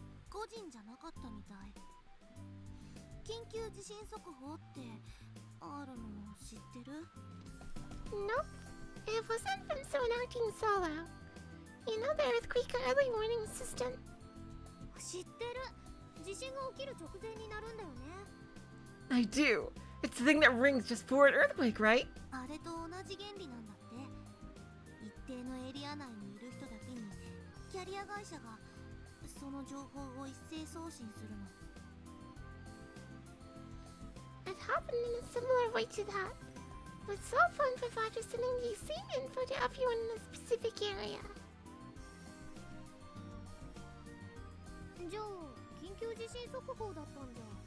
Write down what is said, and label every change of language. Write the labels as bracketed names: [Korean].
[Japanese] 個人じゃなかったみたい。緊急地震速報ってあるの知ってる？ [English] Nope. It wasn't from someone acting solo. You know the earthquake early warning system? [Japanese] 知ってる。地震が起きる直前になるんだよね。 [English] I do. It's the thing that rings just before an earthquake, right? [Japanese] あれと同じ原理なんだって。一定のエリア内にいる人だけにキャリア会社がその情報を一斉送信するの。 [English] It happened in a similar way to that, with cell phone providers sending the same info to everyone in a specific area. [Japanese] じゃあ、緊急地震速報だったんじゃ。